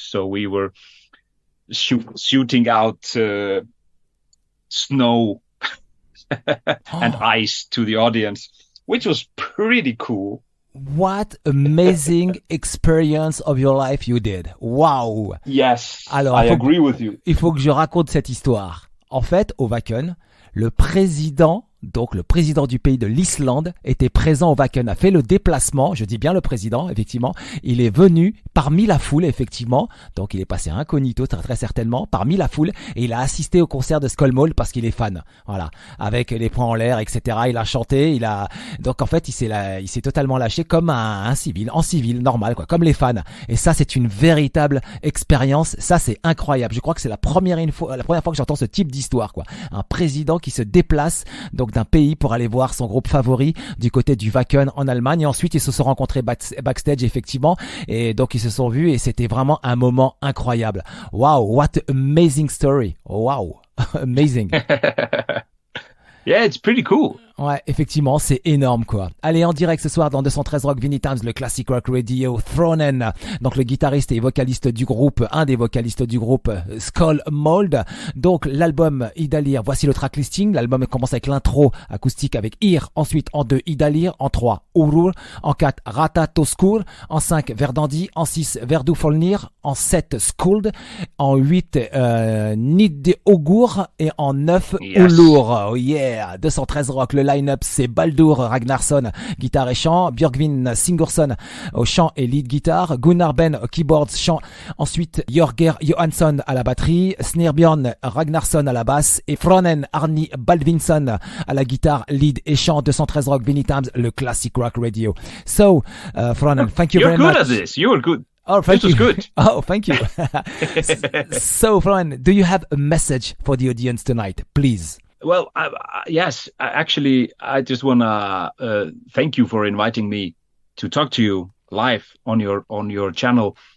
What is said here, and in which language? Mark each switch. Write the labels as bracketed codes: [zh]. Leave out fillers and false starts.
[en] So we were shooting out snow and ice to the audience, which was pretty cool. What amazing experience of your life you did. Wow. Yes, [fr] alors, [en] I agree with you. [fr] Il faut que je raconte cette histoire. En fait, au Wacken, le président du pays de l'Islande était présent au Wacken, a fait le déplacement, je dis bien le président, effectivement, il est venu parmi la foule, effectivement, donc il est passé incognito, très, très certainement, parmi la foule, et il a assisté au concert de SKÁLMÖLD parce qu'il est fan, voilà, avec les poings en l'air, etc., il a chanté, donc en fait, il s'est totalement lâché comme en civil, normal, quoi, comme les fans, et ça, c'est une véritable expérience, ça, c'est incroyable, je crois que c'est la première fois que j'entends ce type d'histoire, quoi, un président qui se déplace, donc d'un pays pour aller voir son groupe favori du côté du Wacken en Allemagne, et ensuite ils se sont rencontrés backstage effectivement, et donc ils se sont vus, et c'était vraiment un moment incroyable. [en] Wow, what an amazing story. Wow. Amazing. Yeah, it's pretty cool. [fr] Ouais, effectivement, c'est énorme, quoi. Allez, en direct ce soir dans 213 Rock Vinny Times, le Classic Rock Radio, Þráinn, donc le guitariste et vocaliste du groupe, un des vocalistes du groupe SKÁLMÖLD. Donc l'album Ýdalir, voici le track listing. L'album commence avec l'intro acoustique avec Ir, ensuite en 2 Ýdalir, en 3 Urður, en 4 Ratatoskur, en 5 Verðandi, en 6 Veðurfölnir, en 7 Skuld, en 8 Níðhöggur et en 9 Ullur. Oh yeah, 213 Rock, le line-up c'est Baldur Ragnarsson, guitare et chant, Björgvin Sigurðsson au chant et lead guitare, Gunnar Ben au keyboards, chant, ensuite Jón Geir Jóhannsson à la batterie, Snæbjörn Ragnarsson à la basse et Þráinn Árni Baldvinsson à la guitare, lead et chant. 213 Rock Vinny Times, le Classic Rock Radio. [en] So, Þráinn, thank you very much. You're good at this. You're good. Oh, thank this you. was good. Oh, thank you. So, Þráinn, do you have a message for the audience tonight, please? Well, yes. Actually, I just want to thank you for inviting me to talk to you live on your channel.